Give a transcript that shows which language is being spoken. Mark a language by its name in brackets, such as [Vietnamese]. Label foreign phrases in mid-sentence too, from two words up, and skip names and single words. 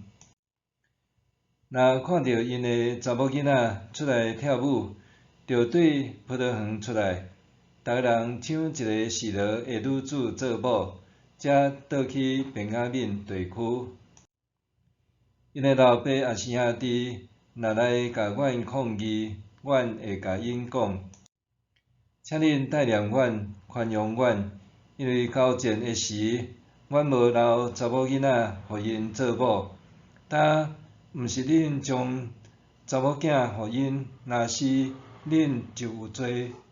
[Min Nan Chinese] 若看到因的查某囡仔出来跳舞，就对葡萄园出来，逐个人抢一个示罗的女子做某，才倒去便雅悯地区。因的老爸也是兄弟，若来甲阮抗议，阮会甲因讲：请恁带领阮，宽容阮，因为交战的时，阮无留查某囡仔互因做某。呾毋是恁将查某囝互因，若是恁就有罪。